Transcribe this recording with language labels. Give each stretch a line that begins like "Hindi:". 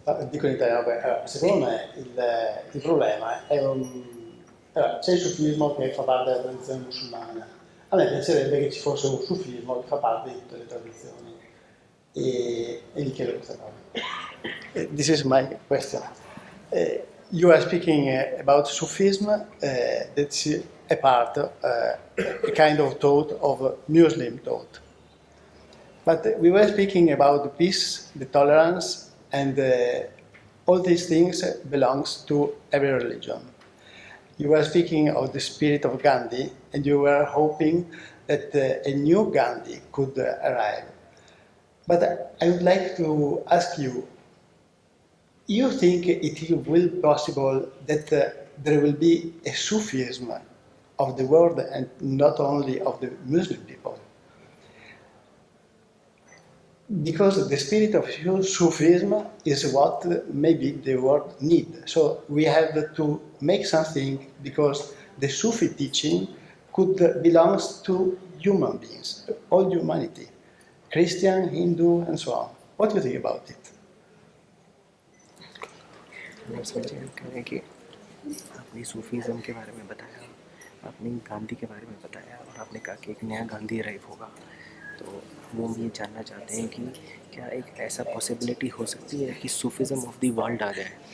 Italian: Dico in italiano, allora, secondo me il problema è allora, c'è il sufismo che fa parte della tradizione musulmana. A me piacerebbe che ci fosse un sufismo che fa parte di tutte le tradizioni. E gli chiedo questa cosa.
English: This is my question. You are speaking about Sufism, that's a part, a kind of thought of Muslim thought. But we were speaking about the peace, the tolerance, and all these things belongs to every religion. You were speaking of the spirit of Gandhi, and you were hoping that a new Gandhi could arrive. But I would like to ask you, you think it will be possible that there will be a Sufism of the world and not only of the Muslim people? Because the spirit of Sufism is what maybe the world needs. So we have to make something because the Sufi teaching could belong to human beings, all humanity, Christian, Hindu, and so on. What do you think about it?
Hindi: समझे हम कह रहे हैं कि आपने Sufism के बारे में बताया, आपने गांधी के बारे में बताया और आपने कहा कि एक नया गांधी अराइव होगा। तो वो हम ये जानना चाहते हैं कि क्या एक ऐसा पॉसिबिलिटी हो सकती है कि
English: Sufism of the world
Hindi: आ जाए?